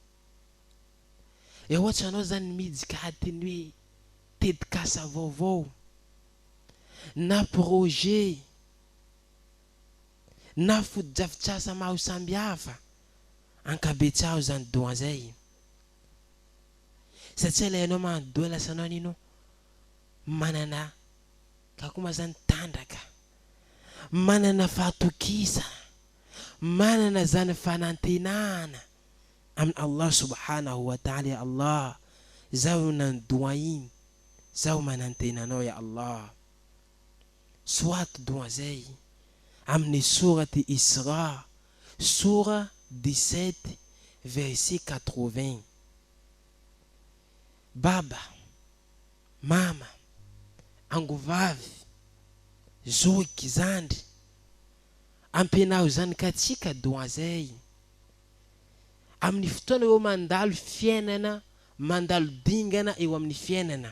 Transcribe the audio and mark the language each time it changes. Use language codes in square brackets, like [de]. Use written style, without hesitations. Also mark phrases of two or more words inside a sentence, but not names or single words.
[mg] Ohatra anao zany midika atiny hoe tetikasa vaovao na projet na foto-drafitrasa maro sambihafa, ankabetsao zany doa zay. Satria la ianao mahandoa lasa anao nino manana kakoma zany tandraka, manana fahatokisa, manana zany fanantenana amin'ny Allah [ar] سبحانه وتعالى. يا الله, [mg] zao nandoa iny, zao manantena anao [ar] يا الله. [mg] Soit doa zay amin'ny sourate Isra, [fr] sourate 17 verset 80. [mg] Baba, mama, angovavy, zoky, zandry, ampianao zany ka tsika doa zay amin'ny fotoana eo mandalo fiainana, mandalo dingana eo amin'ny fiainana.